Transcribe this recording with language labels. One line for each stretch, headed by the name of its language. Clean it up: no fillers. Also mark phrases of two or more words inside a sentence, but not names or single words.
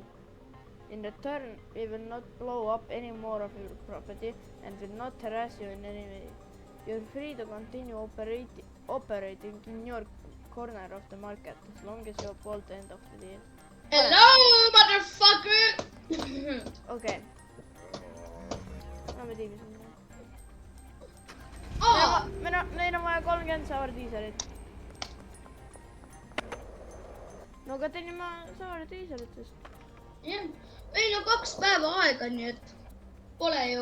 English: In return, we will not blow up any more of your property and will not harass you in any way. You're free to continue operating in your corner of the market as long as you uphold the end of the deal. Hello, motherfucker!
Estonian: Okay. Lähme tiimi sinna. Neil on vaja 30 savar diiselit. No aga teenime savar diiselitest. Jah, meil on 2 päeva aega, nii et pole ju.